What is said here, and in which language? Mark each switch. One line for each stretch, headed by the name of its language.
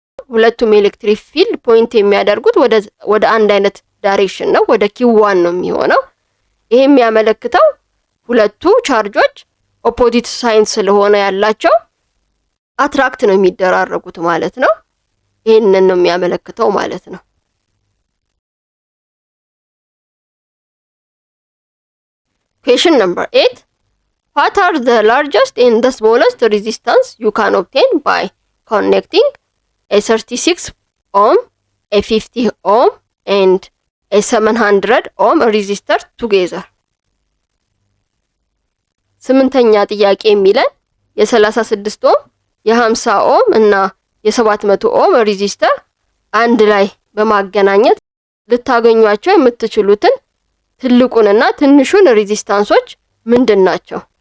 Amharic: ሁለቱም ኤሌክትሪክ ፊልድ ፖይንት የሚያደርጉት ወደ አንድ አይነት ዳይሬክሽን ነው፣ ወደ ኪው1 ነው የሚሆነው። ይሄ የሚያመለክተው ሁለቱ ቻርጆች ኦፖዚት ሳይን ስለሆነ ያላቸው አትራክት ነው የሚደራረጉት ማለት ነው። ይሄንን ነው የሚያመለክተው ማለት ነው።
English: Question number 8. What are the largest and the smallest resistance you can obtain by connecting a 36 ohm, a 50 ohm and a 700 ohm resistor together?
Amharic: ስምንተኛ ጥያቄ የሚለን የ36 ኦhm የ50 ኦhm እና የ700 ኦhm ሬዚስተር አንድ ላይ በማገናኘት ልታገኟቸው የምትችሉትን ትልቁንና ትንሹን ሬዚስታንሶች ምንድን ናቸው?